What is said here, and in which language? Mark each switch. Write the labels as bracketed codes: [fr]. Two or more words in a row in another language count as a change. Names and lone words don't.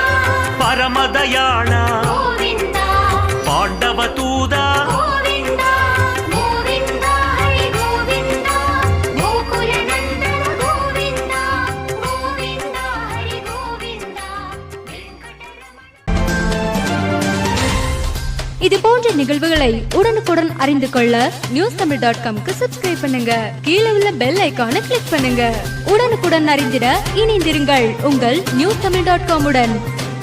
[te] పరమదయాళ గోవిందా పాండవతూద గోవిందా గోవిందా హరి గోవిందా గోకుల నందన గోవిందా గోవిందా హరి గోవిందా వెంకటరమణ. [ta] இது போன்ற நிகழ்வுகளை உடனுக்குடன் அறிந்து கொள்ள newstamil.com-க்கு சப்ஸ்கிரைப் பண்ணுங்க. கீழே உள்ள [en] bell icon click [ta] பண்ணுங்க. உடனுக்குடன் அறிந்திட இணைந்திருங்கள் உங்கள் newstamil.com உடன்.